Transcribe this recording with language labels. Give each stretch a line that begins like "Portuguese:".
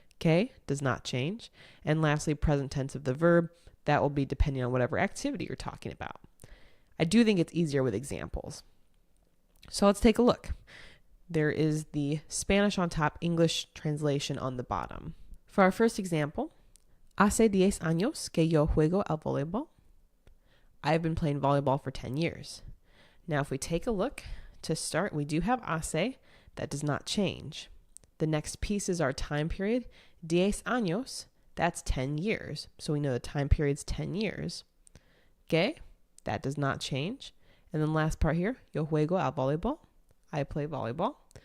English: Que does not change. And lastly, present tense of the verb, that will be depending on whatever activity you're talking about. I do think it's easier with examples. So let's take a look. There is the Spanish on top, English translation on the bottom. For our first example,
Spanish: hace 10 años que yo juego al voleibol.
English: I have been playing volleyball for 10 years. Now, if we take a look, to start, we do have hace. That does not change. The next piece is our time period. 10 años, that's 10 years. So we know the time period's 10 years. Que, that does not change. And then last part here,
Spanish: yo juego al voleibol.
English: I play volleyball.